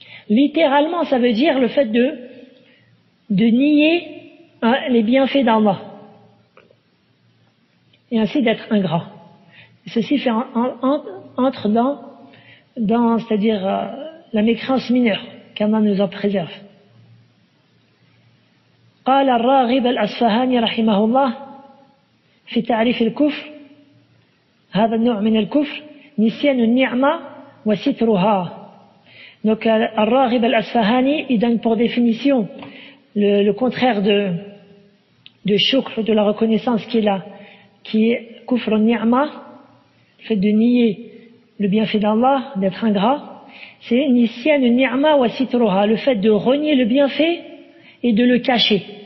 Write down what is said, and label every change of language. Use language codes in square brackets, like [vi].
[fr] Littéralement, ça veut dire le fait de nier les bienfaits d'Allah. Et ainsi d'être ingrat. Ceci entre dans c'est-à-dire la mécréance mineure, qu'Allah nous en préserve. [ar] قال الراغب الأصفهاني رحمه الله في تعريف الكفر هذا النوع من الكفر نسيان النعمة وسترها. [fr] Donc الراغب الأصفهاني il donne pour définition le contraire de shukr, de la reconnaissance qui est kufr al-ni'ma, le fait de nier le bienfait d'Allah, d'être ingrat, c'est nisyan al-ni'ma wa sitruha, le fait de renier le bienfait et de le cacher.